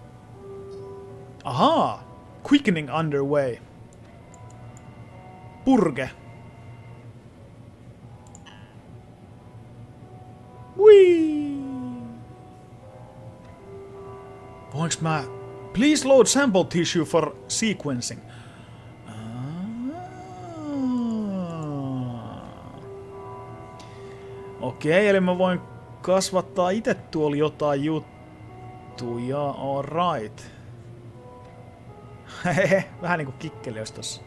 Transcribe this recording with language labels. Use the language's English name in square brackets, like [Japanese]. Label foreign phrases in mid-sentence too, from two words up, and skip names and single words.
[English] Ahaa. Quickening underway. Purge. Whee! [Finnish] Voinko mä... [English] Please load sample tissue for sequencing. [Finnish] Okei, eli mä voin kasvattaa itse tuolla jotain juttuja. [English] Alright. [Finnish] Hehehe, vähän niinku kikkeli jos tossa.